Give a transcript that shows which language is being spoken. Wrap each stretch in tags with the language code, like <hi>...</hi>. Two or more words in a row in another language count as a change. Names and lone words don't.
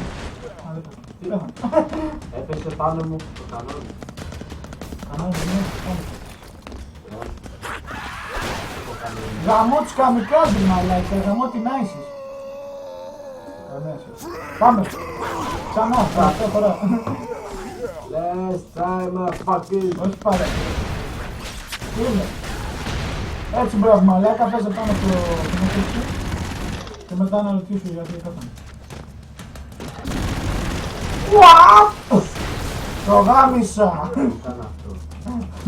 <el>Τι πέθανε. Έπεσε πάνω μου το κανόνι. Κανόνι, ναι, πάμε. Γαμώ τους καμικάζι μαλάκα, γαμώ την άισις. Πάμε. Ξανά, τελευταία φορά.</el> <en>Let's try my fucking.</en> <el>Όχι πάρα. Τι είναι. Έτσι μπράβο μαλάκα, παίζε πάνω το μαχαίρι και μετά να ρωτήσω γιατί έφτανε. Ουαπ! Το γάμισα! Ήταν αυτό.</el>